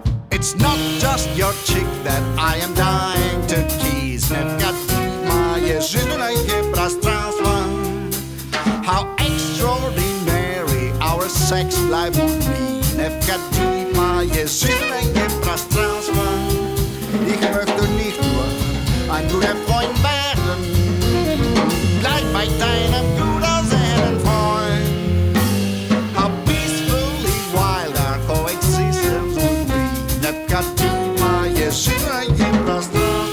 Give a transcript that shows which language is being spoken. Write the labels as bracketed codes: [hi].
[en] It's not just your chick that I am dying to tease. [ru] Необходимое жизненное пространство. [en] How extraordinary our sex life would be. [ru] Необходимое жизненное пространство. [de] Ich möchte nicht nur ein guter Freund werden. Bleib bei deinem gut aussehenden Freund. [en] How peacefully wild our coexistence would be. [ru] Необходимое жизненное пространство.